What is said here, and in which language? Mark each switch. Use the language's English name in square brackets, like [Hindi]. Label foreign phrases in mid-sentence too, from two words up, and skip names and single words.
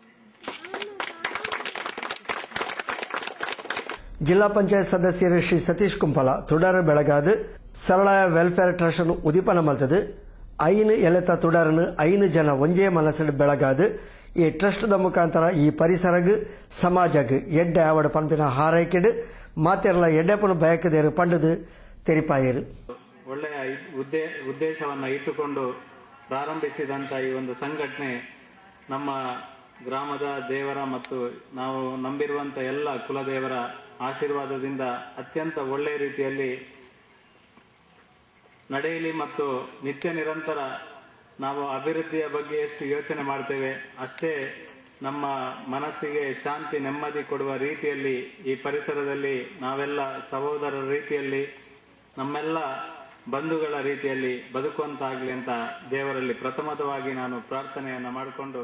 [Tulu] ಜಿಲ್ಲಾ ಪಂಚಾಯತ್ ಸದಸ್ಯರು ಶ್ರೀ ಸತೀಶ್ ಕುಂಪಲ ತುಡರ್ ಬೆಳಗಾದ ಸರಳಾಯ ವೆಲ್ಫೇರ್ ಟ್ರಸ್ಟ್ ಉದಿಪನ ಮಲ್ತದು. ಐನು ಎಲೆತ ತುಡರ್ನು 5 ಜನ ಒಂಜೇ ಮನಸ್ಸು ಬೆಳಗಾದ ಈ ಟ್ರಸ್ಟ್ದ ಮುಖಾಂತರ ಈ ಪರಿಸರಗ್ ಸಮಾಜಗ್ ಎಡ್ಡೆ ಆವಡ ಪಂಪಿನ ಹಾರೈಕೆಡ್ ಮಾತೆರ್ಲ ಎಡ್ಡೆಪನ ಬಯಕದೇರು ಪಂಡದು ತೆರಿಪಾಯಿರು. [Kannada] ಒಳ್ಳೆಯ ಉದ್ದೇಶವನ್ನು ಇಟ್ಟುಕೊಂಡು ಪ್ರಾರಂಭಿಸಿದಂಥ ಈ ಒಂದು ಸಂಘಟನೆ ನಮ್ಮ ಗ್ರಾಮದ ದೇವರ ಮತ್ತು ನಾವು ನಂಬಿರುವಂಥ ಎಲ್ಲ ಕುಲದೇವರ ಆಶೀರ್ವಾದದಿಂದ ಅತ್ಯಂತ ಒಳ್ಳೆಯ ರೀತಿಯಲ್ಲಿ ನಡೆಯಲಿ ಮತ್ತು ನಿತ್ಯ ನಿರಂತರ ನಾವು ಅಭಿವೃದ್ಧಿಯ ಬಗ್ಗೆ ಎಷ್ಟು ಯೋಚನೆ ಮಾಡ್ತೇವೆ ಅಷ್ಟೇ ನಮ್ಮ ಮನಸ್ಸಿಗೆ ಶಾಂತಿ ನೆಮ್ಮದಿ ಕೊಡುವ ರೀತಿಯಲ್ಲಿ ಈ ಪರಿಸರದಲ್ಲಿ ನಾವೆಲ್ಲ ಸಹೋದರರ ರೀತಿಯಲ್ಲಿ ನಮ್ಮೆಲ್ಲ ಬಂಧುಗಳ ರೀತಿಯಲ್ಲಿ ಬದುಕುವಂತಾಗಲಿ ಅಂತ ದೇವರಲ್ಲಿ ಪ್ರಥಮವಾಗಿ ನಾನು ಪ್ರಾರ್ಥನೆಯನ್ನು ಮಾಡಿಕೊಂಡು